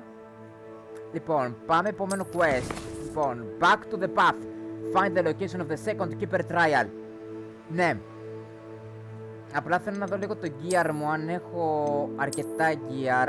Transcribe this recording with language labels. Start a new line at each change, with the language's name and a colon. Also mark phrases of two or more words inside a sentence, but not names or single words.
Greek: Λοιπόν, πάμε επόμενο quest. Λοιπόν,
English: back to the path. Find the location of the second keeper trial.
Greek: Ναι. Απλά θέλω να δω λίγο το gear μου, αν έχω αρκετά gear.